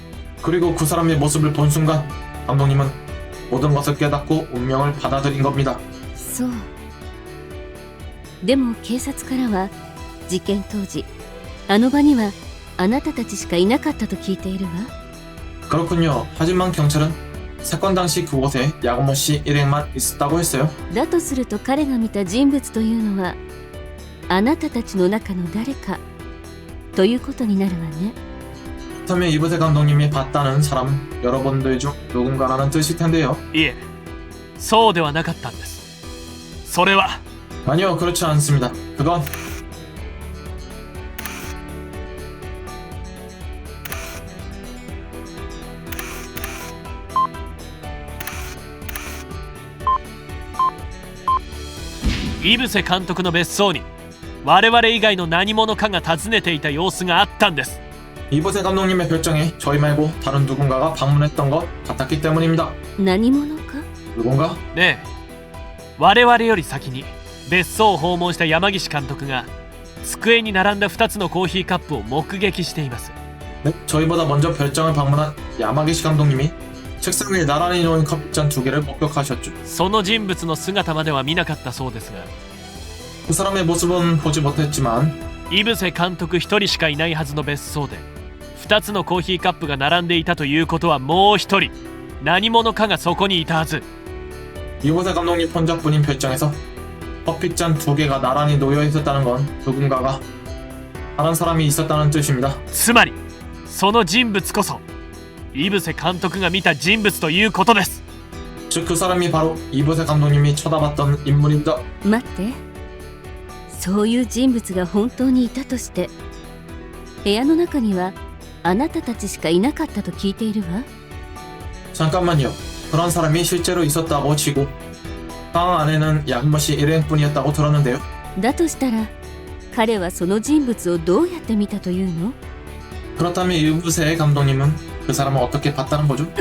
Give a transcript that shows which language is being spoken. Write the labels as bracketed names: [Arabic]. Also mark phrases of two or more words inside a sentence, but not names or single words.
[Korean] 그리고 그 사람의 모습을 본 순간 감독님은 모든 것을 깨닫고 운명을 받아들인 겁니다. [Japanese] そう。でも警察からは事件当時あの場にはあなたたちしかいなかったと聞いているわ。 [Korean] 그렇군요. 하지만 경찰은 사건 당시 그곳에 야구모 씨 일행만 있었다고 했어요. [Japanese] だとすると彼が見た人物というのはあなたたちの中の誰かということになるわね。 [Korean] 그렇다면 이브세 감독님이 봤다는 사람 여러분들 중 누군가라는 뜻일 텐데요. [Japanese] いえ、そうではなかったんです。それは [Korean] 아니요, 그렇지 않습니다. 그건 [Japanese] 井伏監督の別荘に我々以外の何者かが訪ねていた様子があったんです。 [Korean] 이브세 감독님의 별장에 저희 말고 다른 누군가가 방문했던 것 같았기 때문입니다. [Japanese] 何者か？ [Korean] 누군가? [Japanese] ねえ、我々より先に別荘を訪問した山岸監督が机に並んだ2つのコーヒーカップを目撃しています。 [Korean] 네, 저희보다 먼저 별장을 방문한 야마기시 감독님이 책상 위에 나란히 놓인 커피잔 2개를 목격하셨죠. [Japanese] その人物の姿までは見なかったそうですが、 [Korean] 그 사람의 모습은 보지 못했지만 [Japanese] 井伏監督1人しかいないはずの別荘で2つのコーヒーカップが並んでいたということは、もう1人何者かがそこにいたはず。 [Korean] 이브세 감독님 혼자뿐인 별장에서 커피잔 2개가 나란히 놓여 있었다는 건 누군가가 다른 사람이 있었다는 뜻입니다. [Japanese] つまりその人物こそ井伏監督が見た人物ということです。 [Korean] 즉 그 사람이 바로 이브세 감독님이 쳐다봤던 인물입니다. [Japanese] 待って、そういう人物が本当にいたとして部屋の中にはあなたたちしかいなかったと聞いているわ。 [Korean] 잠깐만요. 그런 사람이 실제로 있었다고 치고 방 안에는 야구모 씨 일행뿐이었다고 들었는데요. [Japanese] だとしたら彼はその人物をどうやって見たというの？ [Korean] 그렇다면 이브세 감독님은 그 사람을 어떻게 봤다는 거죠?